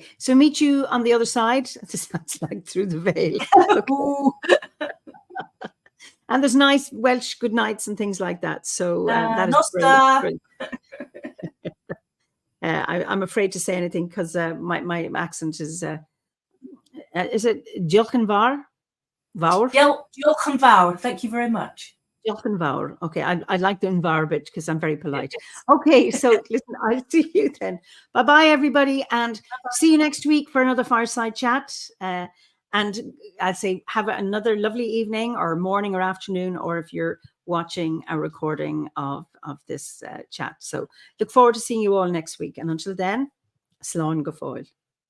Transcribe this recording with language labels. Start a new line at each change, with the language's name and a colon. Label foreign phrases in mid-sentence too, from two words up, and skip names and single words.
English: So meet you on the other side. It sounds like through the veil. Okay. And there's nice Welsh good nights and things like that. So that is brilliant. I'm afraid to say anything because my accent is it
Welsh: Diolch yn fawr?
English: Fawr?
Welsh: Diolch yn fawr.
English: Thank you very much.
Welsh: Diolch yn fawr.
English: Okay, I like the
Welsh: yn fawr
English: bit because I'm very polite. Okay, so listen, I'll see you then. Bye-bye, everybody, and see you next week for another Fireside Chat. And I'd say have another lovely evening or morning or afternoon, or if you're watching a recording of this chat. So look forward to seeing you all next week. And until then,
Irish: slán go fóill.